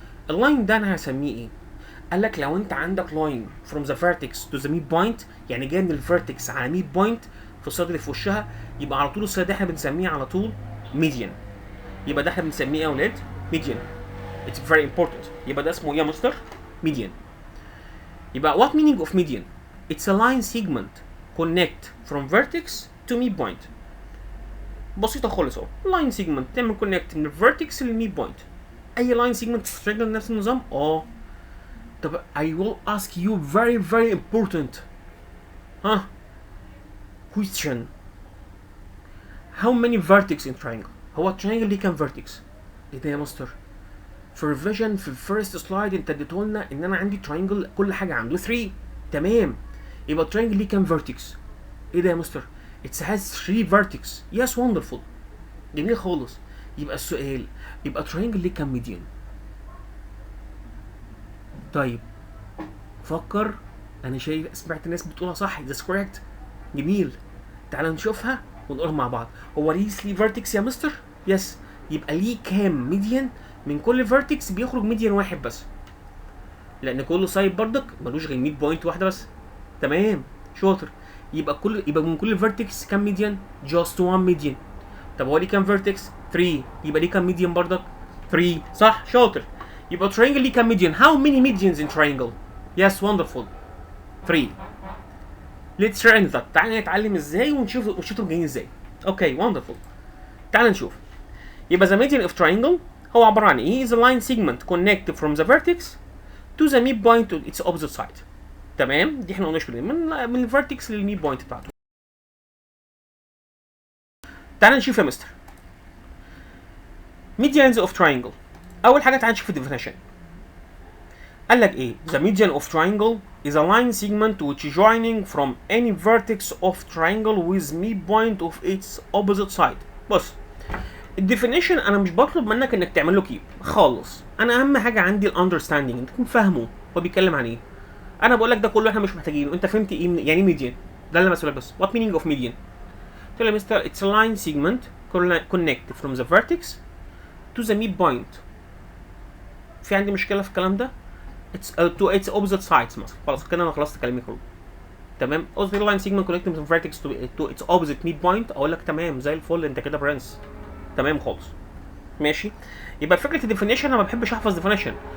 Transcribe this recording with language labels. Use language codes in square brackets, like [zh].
[ar] اللاين ده انا هسميه ايه؟ قال لك لو انت عندك لاين فروم ذا فيرتكس تو ذا ميد بوينت، يعني جاي من الفيرتكس على ميد بوينت في السايد اللي في وشها، يبقى على طول السايد ده احنا بنسميه على طول ميديان. يبقى ده احنا بنسميه ايه يا ولاد؟ ميديان. [en] It's very important. [ar] يبقى ده اسمه ايه يا مستر؟ median. [en] يبقى what meaning of median? It's a line segment connect from vertex to midpoint. [ar] بسيطة خالص اهو. line segment تعمل connect من vertex للميد بوينت. [en] أي line segment في triangle [ar] نفس النظام؟ طب [en] I will ask you very important question. How many vertex in triangle؟ [ar] هو التراينجل ليه كام vertex؟ ايه ده يا مستر؟ في الفيجن في الفيرست سلايد انت اديته لنا ان انا عندي تراينجل كل حاجه عنده 3. تمام. يبقى التراينجل ليه كام فيرتكس؟ ايه ده يا مستر؟ [en] It has 3 vertex. Yes, wonderful. [ar] جميل خالص. يبقى السؤال، يبقى التراينجل ليه كام ميديان؟ طيب فكر انا شايف سمعت الناس بتقولها صح. [en] That's correct. [ar] جميل. تعال نشوفها ونقولها مع بعض. هو ليه 3 فيرتكس يا مستر؟ يس. يبقى ليه كام ميديان؟ من كل فيرتكس بيخرج ميديان واحد بس، لان كل سايد بردك ملوش غير ميد بوينت واحده بس. تمام شاطر. يبقى من كل فيرتكس كام ميديان؟ [en] Just 1 median. [ar] طب هو ليه كام فيرتكس؟ 3. يبقى ليه كام ميديان بردك؟ 3. صح شاطر. [en] يبقى triangle ليه كام median? how many medians in triangle؟ yes wonderful 3. let's learn that. [ar] تعالى نتعلم ازاي ونشوفهم جايين ازاي. [en] Okay wonderful. [ar] تعالى نشوف. [en] يبقى the median of triangle [ar] هو عباره عن ايه؟ [en] is a line segment connected from the vertex to the midpoint to its opposite side. [ar] تمام. دي احنا قلناش من الفيرتكس للميد بوينت بتاعته. تعالى نشوف يا مستر medians of triangle. اول حاجه تعالى نشوف الديفينيشن. قال لك ايه؟ [en] the median of triangle is a line segment which is joining from any vertex of triangle with midpoint of its opposite side. [ar] بص الديفينيشن انا مش بطلب منك انك تعمل له كيب خالص، انا اهم حاجه عندي الاندرستاندينج، انت تكون فاهمه هو بيتكلم عن ايه. انا بقول لك ده كله احنا مش محتاجينه، انت فهمت ايه يعني ميديان؟ ده اللي انا بسألك بس. [en] what meaning of median؟ [ar] قلت له يا مستر [en] it's a line segment connected from the vertex to the midpoint. [ar] في عندي مشكله في الكلام ده؟ [en] it's to its opposite sides [ar] مثلا. خلاص كده انا خلصت كلامي كله. تمام. [en] قصدي line segment connected from the vertex to its opposite midpoint. [ar] اقول لك تمام زي الفل، انت كده برنس. تمام خالص. ماشي. يبقى فكره الديفينيشن انا ما بحبش احفظ ديفينيشن.